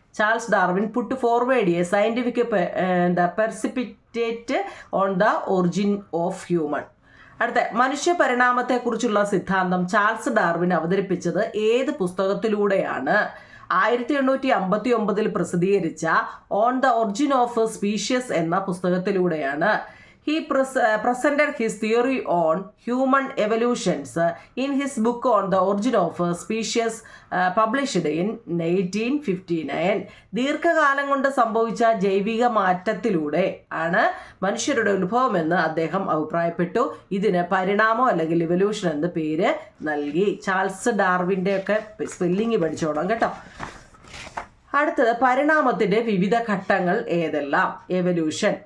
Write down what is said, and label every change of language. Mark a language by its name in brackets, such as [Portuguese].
[English] Charles Darwin put forward a scientific precipitate on the origin of human. [Malayalam] അടുത്ത മനുഷ്യ പരിണാമത്തെക്കുറിച്ചുള്ള സിദ്ധാന്തം Charles Darwin അവതരിപ്പിച്ചത് ഏത് പുസ്തകത്തിലൂടെയാണ്? 1859 പ്രസിദ്ധീകരിച്ച on the origin of species എന്ന പുസ്തകത്തിലൂടെയാണ്. [English] He presented his theory on human evolutions in his book on the origin of species published in 1859. [Malayalam] ദീർഘകാലം കൊണ്ട് സംഭവിച്ച ജൈവിക മാറ്റത്തിലൂടെ ആണ് മനുഷ്യരുടെ ഉത്ഭവമെന്ന് അദ്ദേഹം അഭിപ്രായപ്പെട്ടു. ഇതിന് പരിണാമം അല്ലെങ്കിൽ ഇവല്യൂഷൻ എന്ന് പേര് നൽകി. ചാൾസ് ഡാർവിൻ്റെ ഒക്കെ സ്പെല്ലിംഗ് പഠിച്ചോളാം കേട്ടോ. അടുത്തത് പരിണാമത്തിന്റെ വിവിധ ഘട്ടങ്ങൾ ഏതെല്ലാം? എവല്യൂഷൻ.